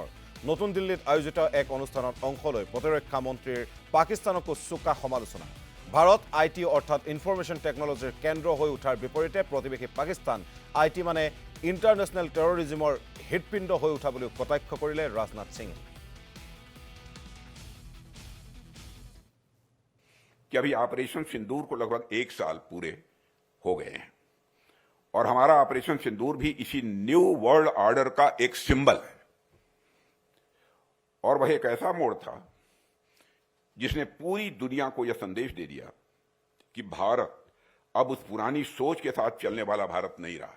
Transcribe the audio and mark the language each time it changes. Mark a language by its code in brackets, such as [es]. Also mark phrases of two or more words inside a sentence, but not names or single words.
[as] নতুন দিল্লীত আয়োজিত এক অনুষ্ঠানত অংশ লৈ প্ৰতিৰক্ষা মন্ত্ৰীৰ পাকিস্তানকো চোকা সমালোচনা। ভাৰত আইটি অৰ্থাৎ [en] information technology [as] কেন্দ্ৰ হৈ উঠাৰ বিপৰীতে প্ৰতিবেশী পাকিস্তান আইটি মানে [en] international terrorism [as] হৃদপিণ্ড হৈ উঠা বুলিও কটাক্ষ কৰিলে ৰাজনাথ সিঙে। [hi] कि अभी ऑपरेशन सिंदूर को लगभग 1 साल पूरे हो गए हैं और हमारा ऑपरेशन सिंदूर भी इसी [en] new world order [hi] का एक सिंबल है। और वह एक ऐसा मोड़ था जिसने पूरी दुनिया को यह संदेश दे दिया कि भारत अब उस पुरानी सोच के साथ चलने वाला भारत नहीं रहा।